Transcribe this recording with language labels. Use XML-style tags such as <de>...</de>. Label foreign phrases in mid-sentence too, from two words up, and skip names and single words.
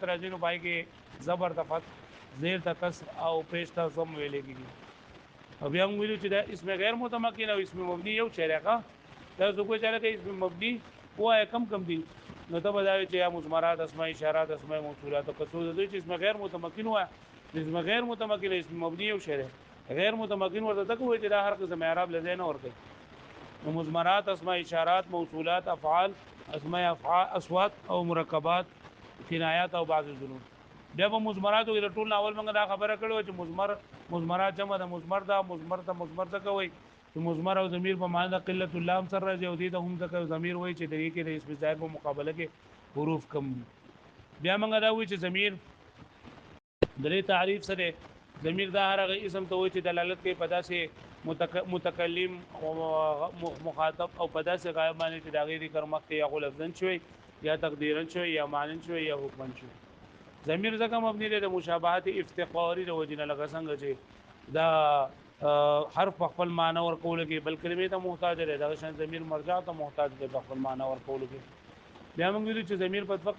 <ps>راځي نو پای کې زبر د فتح زیر د کسر او پیش ته ضم ویل کېږي او بیا موږ ویلو چې دا اسم غیر متمکن او اسم مبني یو شریکه دا څه کوی چې اسم مبني وای کم دي نو ته بدایي چې یا مضمرات اسماء اشارات اسماء موصولات او قصود د چې اسم غیر متمکن وای اسم غیر متمکن اسم مبني یو شریک غیر متمکن ورته تک وای چې دا هر قسم اعراب لزین ورته نو مضمرات اسماء اشارات موصولات افعال اسماء افعال اصوات او مرکبات کنایات او بعض الظنون بیا په مضمراتو کې ټول اول موږ دا خبره کړو چې مضمرات جمع د مضمر دا مضمر څه کوي چې مضمر او ضمیر په معنی د قلت اللام سره راځي او دې ته هم ځکه ضمیر وایي چې د دې کې د اسم ظاهر په مقابله کې حروف کم بیا موږ دا وایي چې ضمیر درې تعریف سره ضمیر دا هغه اسم ته وایي چې دلالت کوي په داسې متکلم او مخاطب او په داسې غایب باندې چې دا غیر کرمخ یا لفظن شوی یا تقدیرن شوی یا مانن شوی یا حکمن شوی ضمیر ځکه مبني دی د مشابهت افتقاری د وجنه لکه څنګه چې دا حرف په خپل معنی ور کول کې بل کلمې ته محتاج دی دا شان ضمیر مرجع ته محتاج دی په خپل معنی ور کول کې بیا موږ ویلو چې ضمیر په دوه</ps>